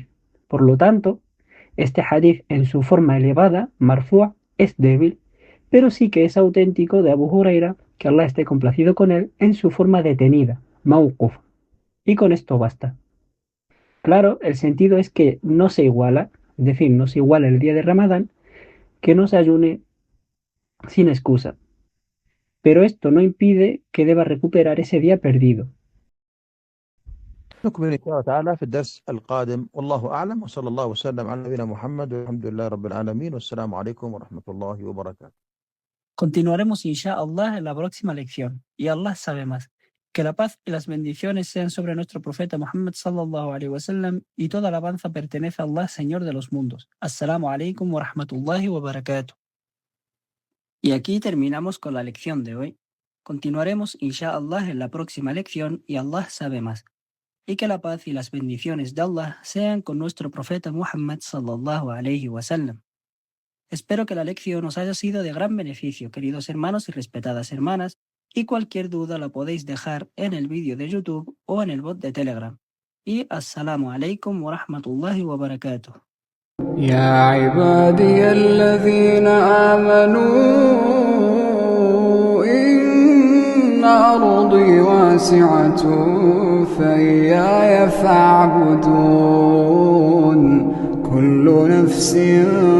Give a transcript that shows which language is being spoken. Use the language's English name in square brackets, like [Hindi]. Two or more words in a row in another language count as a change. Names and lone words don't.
[Spanish] Por lo tanto, este hadith en su forma elevada, marfu', es débil, pero sí que es auténtico de Abu Huraira, que Allah esté complacido con él, en su forma detenida, mawquf. Y con esto basta. Claro, el sentido es que no se iguala, es decir, no se iguala el día de Ramadán, que no se ayune sin excusa. Pero esto no impide que deba recuperar ese día perdido. [Arabic] نكمل إن شاء الله تعالى في الدرس القادم، والله أعلم، وصلى الله وسلم على نبينا محمد والحمد لله رب العالمين، والسلام عليكم ورحمة الله وبركاته. [Spanish] Continuaremos, inshallah, en la próxima lección. Y Allah sabe más. Que la paz y las bendiciones sean sobre nuestro profeta Muhammad [Arabic] صلى الله عليه وسلم, [Spanish] y toda alabanza pertenece a Allah, Señor de los mundos. [Arabic] السلام عليكم ورحمة الله وبركاته. [Spanish] Y aquí terminamos con la lección de hoy. Continuaremos, inshallah, en la próxima lección, y Allah sabe más. y que la paz y las bendiciones de Allah sean con nuestro profeta Muhammad [Arabic] صلى الله عليه وسلم. [Spanish] Espero que la lección os haya sido de gran beneficio, queridos hermanos y respetadas hermanas, y cualquier duda la podéis dejar en el vídeo de YouTube o en el bot de Telegram. [Arabic] Y السلام عليكم ورحمة الله وبركاته. يا عبادي الذين آمنوا إن أرضي واسعة فإياي فاعبدون كل نفس